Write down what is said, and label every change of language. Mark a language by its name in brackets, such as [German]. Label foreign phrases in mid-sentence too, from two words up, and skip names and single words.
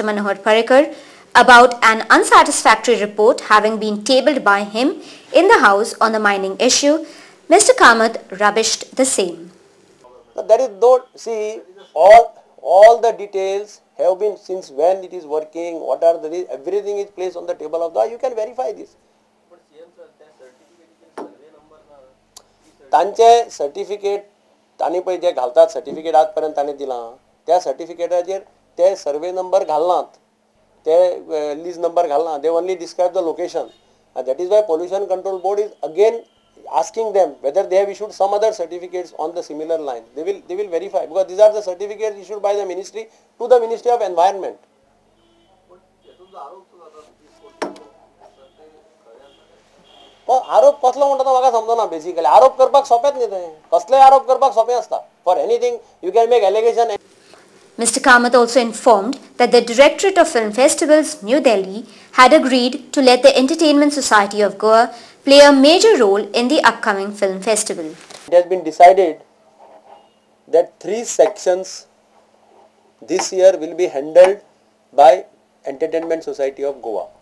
[English] Manohar Parrikar, about an unsatisfactory report having been tabled by him in the House on the mining issue, Mr. Kamath rubbished the same. There is though, see, all the details have been since when it is working, what are the, everything is placed on the table of the, you can verify this. [Konkani] तांचे सर्टिफिकेट तांणी पळय जे घालतात सर्टिफिकेट आज पर्यंत ताणें दिलां त्या सर्टिफिकेटाचेर ते सर्वे नंबर घालनात ते लीज नंबर घालना [English] they only describe the location and that is why Pollution Control Board is again asking them whether they have issued some other certificates on the similar line. They will verify because these are the certificates issued by the ministry to the Ministry of Environment. [Konkani] आरोप कसलो म्हणटा तो म्हाका समजना बेसिकली आरोप करपाक सोपेंच न्ही तें कसलेय आरोप करपाक सोपें आसता [English] for anything you can make allegation. Mr. Kamath also informed that the Directorate of Film Festivals, New Delhi, had agreed to let the Entertainment Society of Goa play a major role in the upcoming film festival. It has been decided that 3 sections this year will be handled by Entertainment Society of Goa.